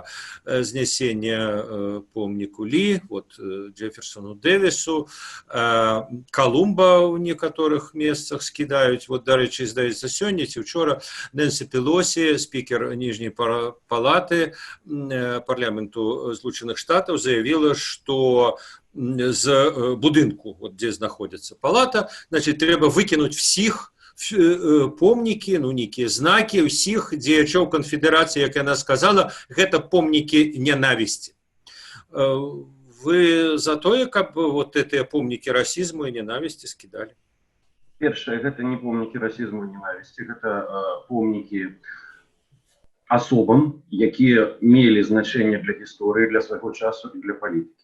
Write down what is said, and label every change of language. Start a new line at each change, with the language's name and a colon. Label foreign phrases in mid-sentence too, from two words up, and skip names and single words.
Belarusian: Знясенне помніку Лі, вот Джефферсону Дэвису, Колумба ў некаторых месцах скідаюць. Вот, дарэчы, здаецца, сёння ці учора Нэнсі Пелосі, спікер ніжняй палаты парламенту Злучаных Штатаў, заявіла, что з будынку,
Russian: вот, где находится палата, значит, трэба выкинуть всех,
Belarusian: помнікі, ну нейкія знакі ўсіх дзеячоў канфедэрацыі, як яна сказала, гэта помнікі нянавісці. Вы за тое, каб вот гэтыя помнікі расізму і ненавісці скідалі? Першае, гэта не помнікі расізму і ненавісці, гэта помнікі асобам, якія мелі значэнне для гісторыі, для свайго часу і для палітыкі.